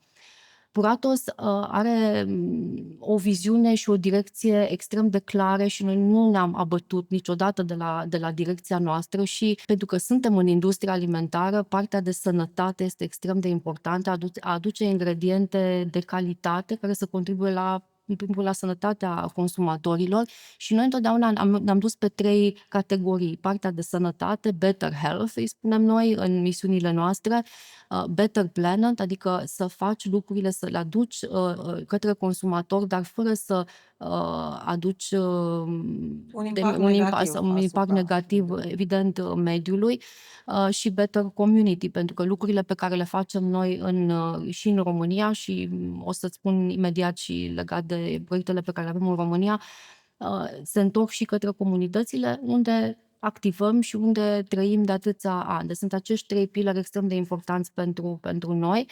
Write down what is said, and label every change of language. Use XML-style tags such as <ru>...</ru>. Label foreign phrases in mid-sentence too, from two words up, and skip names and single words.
<ro>Puratos are o viziune și o direcție extrem de clare și noi nu ne-am abătut niciodată de la direcția noastră și pentru că suntem în industria alimentară, partea de sănătate este extrem de importantă, aduce ingrediente de calitate care să contribuie în primul rând la sănătatea consumatorilor și noi întotdeauna ne-am dus pe 3 categorii. Partea de sănătate,</ro> <en>better health,</en> <ro>îi spunem noi în misiunile noastre,</ro> <en>better planet,</en> <ro>adică să faci lucrurile, să le aduci către consumator, dar fără să aduci un impact negativ, evident, mediului, și</ro> <en>better community,</en> <ro>pentru că lucrurile pe care le facem noi și în România și o să-ți spun imediat și legat de proiectele pe care le avem în România, se întorc și către comunitățile unde activăm și unde trăim de atâția ani. Deci sunt acești 3 pilari extrem de importanți pentru noi.</ro>